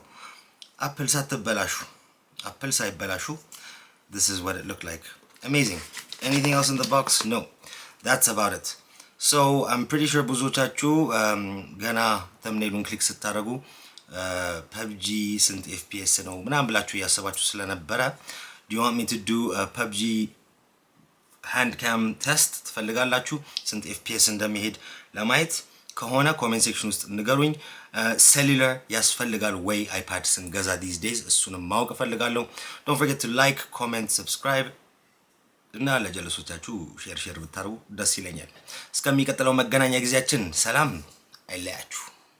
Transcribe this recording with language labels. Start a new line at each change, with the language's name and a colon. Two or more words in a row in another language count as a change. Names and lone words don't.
English: apple ሳይበላሹ this is what it looked like. amazing. anything else in the box? no, that's about it. so I'm pretty sure
Amharic: ብዙዎቻችሁ ገና ተምኔሉን ክሊክ ስታደርጉ PUBG ስንት FPS ነው ምናምን ብላችሁ ያሰባችሁ ስለነበረ
English: do you want me to do a PUBG hand cam test ትፈልጋላችሁ?
Amharic: ስንት FPS እንደሚሄድ ለማየት ከሆነ
English: comment section
Amharic: ውስጥ ንገሩኝ። cellular ያስፈልጋል ወይ iPad ስንገዛ
English: these days
Amharic: እሱንም ማወቅ ፈልጋለሁ።
English: don't forget to like, comment, subscribe
Amharic: እና ለጀለሶቻችሁ ሼር ብታረጉ ደስ ይለኛል። እስከሚቀጥለው መገናኛ ጊዜያችን ሰላም አይለያችሁ።